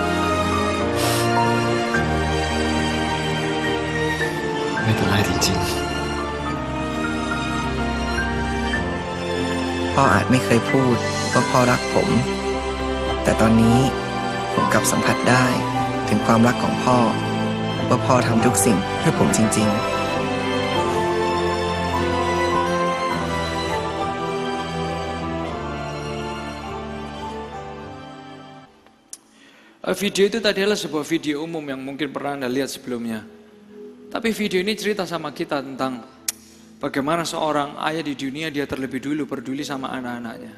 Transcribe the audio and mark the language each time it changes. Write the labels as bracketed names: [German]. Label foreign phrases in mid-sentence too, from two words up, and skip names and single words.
[Thai] ไม่เป็นไรจริง พ่ออาจไม่เคยพูดว่าพ่อรักผม แต่ตอนนี้ผมกลับสัมผัสได้ถึงความรักของพ่อ ว่าพ่อทำทุกสิ่งเพื่อผมจริง ๆ [Indonesian] Video itu tadi adalah sebuah video umum yang mungkin pernah Anda lihat sebelumnya. Tapi video ini cerita sama kita tentang bagaimana seorang ayah di dunia dia terlebih dulu peduli sama anak-anaknya.